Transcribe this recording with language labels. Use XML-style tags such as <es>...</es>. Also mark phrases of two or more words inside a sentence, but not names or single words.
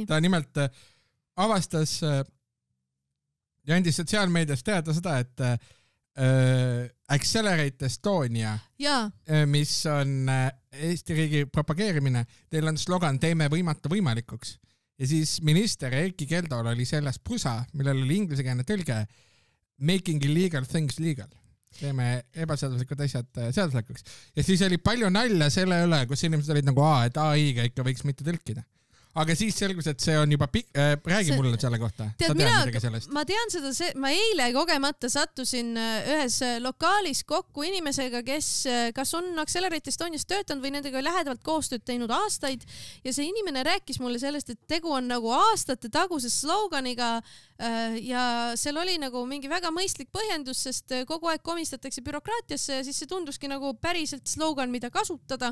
<et>Ta nimelt avastas ja andis sotsiaalmeedias teada seda, et Accelerate Estonia, mis on Eesti riigi propageerimine, teil on slogan Teeme võimatu võimalikuks. Ja siis minister Erki Keldol oli selles pusa, millel oli ingliskeelne tõlge</et> <en>Making illegal things legal.</en> <et>Teeme ebaseaduslikud asjad seaduslikuks. Ja siis oli palju nalja selle üle, kus inimesed olid nagu, et AI-ga ikka võiks mitte tõlkida. aga siis selgus, et see on juba räägi mulle selle kohta. Sa tead midagi sellest? Ma tean seda, ma eile kogemata sattusin ühes lokaalis kokku inimesega, kes kas on Accelerate Estonias töötanud või nendega lähedavalt koostööd teinud aastaid ja see inimene rääkis mulle sellest, et tegu on nagu aastate taguse sloganiga ja seal oli nagu mingi väga mõistlik põhjendus, sest kogu aeg komistatakse bürokraatiasse ja siis see tunduski nagu päriselt slogan, mida kasutada.</et>